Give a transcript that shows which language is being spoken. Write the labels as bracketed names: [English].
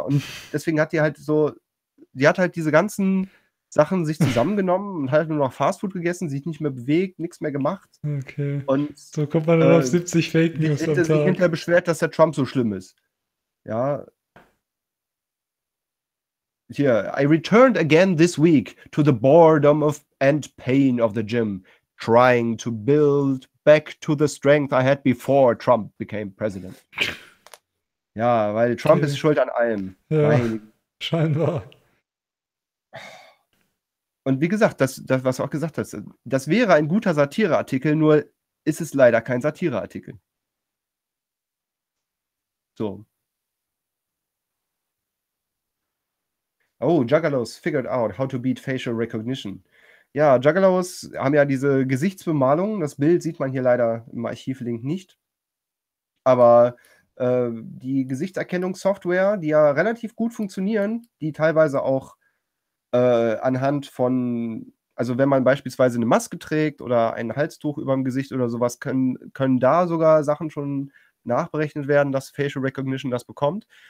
[German] Und deswegen hat die halt so, die hat halt diese ganzen Sachen sich zusammengenommen und halt nur noch Fastfood gegessen, sich nicht mehr bewegt, nichts mehr gemacht. Okay, und so kommt man dann auf 70 Fake News am Tag. Hätte sich hinterher beschwert, dass der Trump so schlimm ist, ja. [English] Hier, I returned again this week to the boredom of and pain of the gym, trying to build back to the strength I had before Trump became president. [German] Ja, weil Trump okay. ist schuld an allem. Ja, scheinbar. Und wie gesagt, das, was du auch gesagt hast, das wäre ein guter Satireartikel, nur ist es leider kein Satireartikel. So. [English] Oh, Juggalos figured out how to beat facial recognition. [German] Ja, Juggalos haben ja diese Gesichtsbemalung. Das Bild sieht man hier leider im Archivlink nicht. Aber die Gesichtserkennungssoftware, die ja relativ gut funktionieren, die teilweise auch anhand von, also wenn man beispielsweise eine Maske trägt oder ein Halstuch über dem Gesicht oder sowas, können da sogar Sachen schon nachberechnet werden, dass Facial Recognition das bekommt.